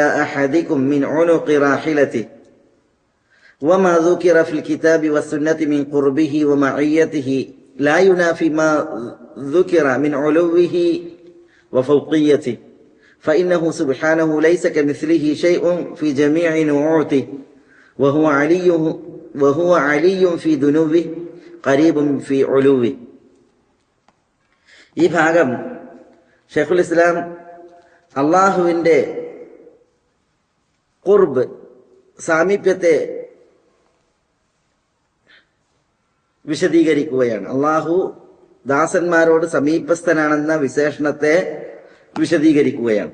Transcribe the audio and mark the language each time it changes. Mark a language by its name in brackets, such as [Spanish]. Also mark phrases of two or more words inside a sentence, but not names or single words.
[Arabic] أحدكم من عنق راحلته وما ذكر في الكتاب والسنة من قربه ومعيته لا ينافي ما ذكر من علوه وفوقيته فإنه سبحانه ليس كمثله شيء في جميع نعوته وهو علي في ذنوبه قريب في علوه. [Malayalam] ഈ ഭാഗം ഷെയ്ഖുൽ ഇസ്ലാം അള്ളാഹുവിൻ്റെ ഖുർബ്, സാമീപ്യത്തെ വിശദീകരിക്കുകയാണ്. അള്ളാഹു ദാസന്മാരോട് സമീപസ്ഥനാണെന്ന വിശേഷണത്തെ വിശദീകരിക്കുകയാണ്.